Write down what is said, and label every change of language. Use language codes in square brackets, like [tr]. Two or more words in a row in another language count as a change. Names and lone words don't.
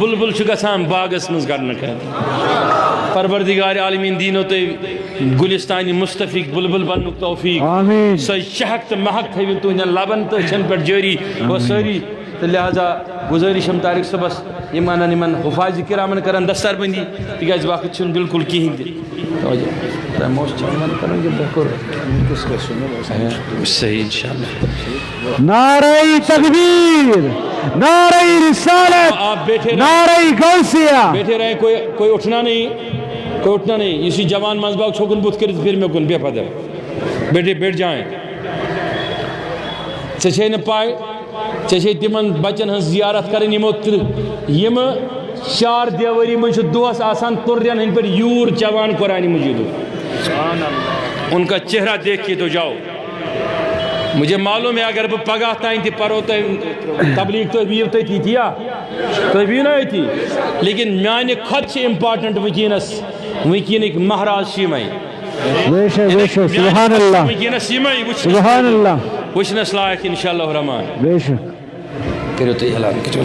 [ks] بُلبُل چھُ گژھان باغس منٛز کرنہٕ خٲطرٕ پروردگار عالمیٖن دیٖنو تُہۍ گُلِستانہِ مُصطفیٖق بُلبُل بننُک توفیٖق سۄ چہک تہٕ مہک تھٲوِن تُہنٛدٮ۪ن لبن تہٕ أچھن پٮ۪ٹھ جٲری گوٚو سٲری تہٕ لہذا گُزٲرِش چھم طارق صٲبس یِم انن یِمن حفاظِ کرامن کرن دستار بندی تِکیٛازِ وقت چھُنہٕ بالکل کِہیٖنۍ تہِ صحیح انشاءاللہ [ur] نعرہ تکبیر نعرہ رسالت آپ بیٹھے نعرہ غوثیہ بیٹھے رہے کوئی اٹھنا نہیں [ks] اسی جوان منصباغ چھوکن بُتھ کٔرِتھ پھر مےٚ کُن [ur] بے فدر بیٹھ جائیں [ks] ژےٚ چھے نہٕ پاے ژےٚ چھے تِمن بچن ہٕنٛز زیارت کرٕنۍ یِمہٕ 4 دیوٲری منٛز چھُ دۄہس آسان تُرین ہٕنٛدۍ پٲٹھۍ یوٗر چٮ۪وان قرآنِ مجیٖدُک [ur] ان کا چہرہ دیکھ کے تو جاؤ مجھے معلوم ہے [ks] اگر بہٕ پگاہ تانۍ تہِ پرو تۄہہِ تبلیغ تُہۍ بِہِو تٔتی تِیا تُہۍ بِہِو نا أتی لیکن میانہِ کھۄتہٕ چھِ امپاٹنٹ وٕنکیٚنٕکۍ مہراز چھِ یِمے وٕنکیٚنس یِمے وٕچھنس لایق انشاءاللہ رحمان کٔرِو تُہۍ اعلان